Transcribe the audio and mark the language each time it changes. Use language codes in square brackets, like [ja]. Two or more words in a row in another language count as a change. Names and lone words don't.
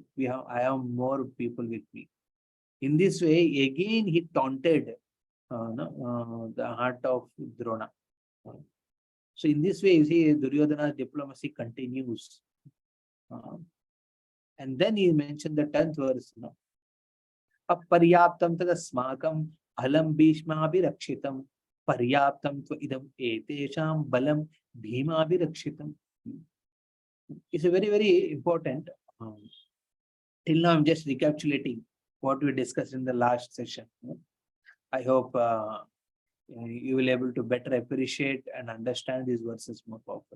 [en] I have more people with me. In this way, again he taunted the heart of Drona. So in this way, you see, Duryodhana's diplomacy continues. And then he mentioned the 10th verse. [sa] Aparyaptam tadasmakam alam bhishmabhirakshitam paryaptam tva idam etesham balam bhimabhirakshitam. [en] It's a very, very important. Till now, I'm just recapitulating what we discussed in the last session. I hope you will be able to better appreciate and understand these verses more powerfully.